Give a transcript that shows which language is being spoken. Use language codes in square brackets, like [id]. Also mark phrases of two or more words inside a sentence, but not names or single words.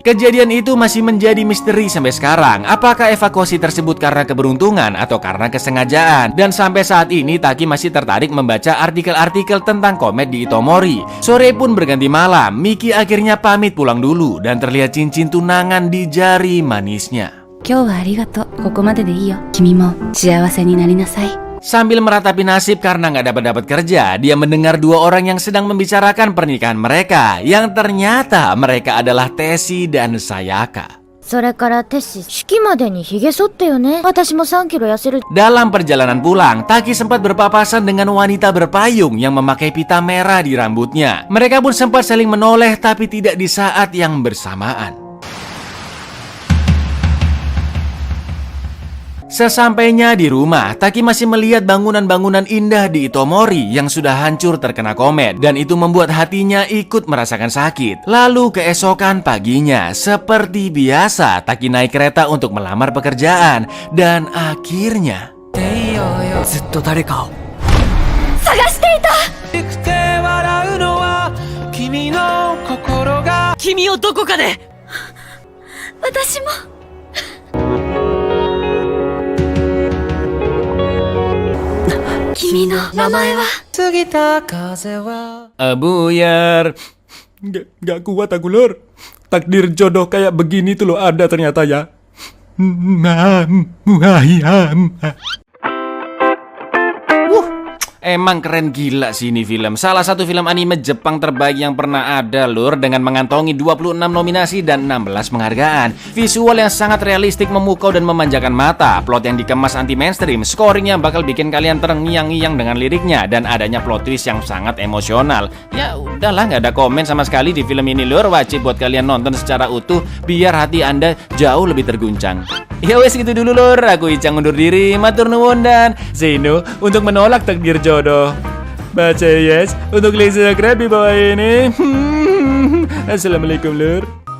[id] Kejadian itu masih menjadi misteri sampai sekarang. Apakah evakuasi tersebut karena keberuntungan atau karena kesengajaan? Dan sampai saat ini Taki masih tertarik membaca artikel-artikel tentang komet di Itomori. Sore pun berganti malam, Miki akhirnya pamit pulang dulu dan terlihat cincin tunangan di jari manisnya. [ja] 今日はありがとう。ここまででいいよ。君も幸せになりなさい。 [id] Sambil meratapi nasib karena nggak dapat kerja, dia mendengar dua orang yang sedang membicarakan pernikahan mereka, yang ternyata mereka adalah Tesi dan Sayaka. [ja] それからテシ、式までに髭剃ったよね。私も3キロ痩せる。 [id] Dalam perjalanan pulang, Taki sempat berpapasan dengan wanita berpayung yang memakai pita merah di rambutnya. Mereka pun sempat saling menoleh tapi tidak di saat yang bersamaan. Sesampainya di rumah, Taki masih melihat bangunan-bangunan indah di Itomori yang sudah hancur terkena komet, dan itu membuat hatinya ikut merasakan sakit. Lalu keesokan paginya, seperti biasa, Taki naik kereta untuk melamar pekerjaan, dan akhirnya [ja] ずっと誰かを。くて笑うのは君の心が君をどこかで。私も。君の名前は？過ぎた風は [id] Buyar. Gak kuat aku, Lur. Takdir jodoh kayak begini tuh lo ada ternyata ya. Emang keren gila sih ini film. Salah satu film anime Jepang terbaik yang pernah ada, Lur, dengan mengantongi 26 nominasi dan 16 penghargaan. Visual yang sangat realistik, memukau dan memanjakan mata, plot yang dikemas [en] anti mainstream, [id] scoring yang bakal bikin kalian terngiang-ngiang dengan liriknya, dan adanya [en] plot twist [id] yang sangat emosional. Ya udahlah, nggak ada komen sama sekali di film ini, Lur. Wajib buat kalian nonton secara utuh biar hati Anda jauh lebih terguncang. [jv] Ya wes [id] gitu dulu, Lur. Aku Icang undur diri, [jv] matur nuwun [id] dan Zeno untuk menolak takdir jodoh. Baca yes untuk [en] like subscribe [id] di bawah ini. Assalamualaikum, Lur.